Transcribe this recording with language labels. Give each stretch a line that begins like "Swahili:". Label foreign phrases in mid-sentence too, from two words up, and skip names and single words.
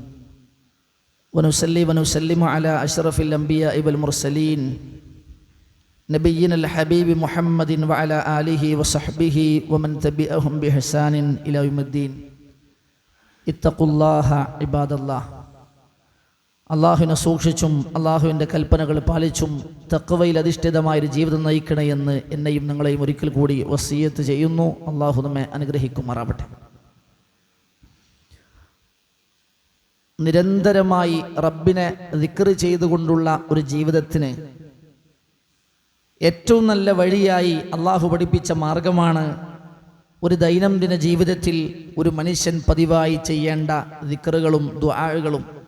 Arabic: ونصلي ونسلم على أشرف الأنبياء والمرسلين نبينا الحبيب محمد وعلى آله وصحبه ومن تبعهم بإحسان إلى يوم الدين. اتقوا الله عباد الله,
Malayalam: അള്ളാഹുവിനെ സൂക്ഷിച്ചും അള്ളാഹുവിൻ്റെ കൽപ്പനകൾ പാലിച്ചും തഖ്വയിൽ അധിഷ്ഠിതമായൊരു ജീവിതം നയിക്കണമെന്ന് എന്നെയും നിങ്ങളെയും ഒരിക്കൽ കൂടി വസിയത്ത് ചെയ്യുന്നു. അള്ളാഹു നമ്മെ അനുഗ്രഹിക്കുമാറാവട്ടെ. നിരന്തരമായി റബ്ബിനെ ദിക്ർ ചെയ്തുകൊണ്ടുള്ള ഒരു ജീവിതത്തിന് ഏറ്റവും നല്ല വഴിയായി അള്ളാഹു പഠിപ്പിച്ച മാർഗമാണ് ഒരു ദൈനംദിന ജീവിതത്തിൽ ഒരു മനുഷ്യൻ പതിവായി ചെയ്യേണ്ട ദിക്റുകളും ദുആകളും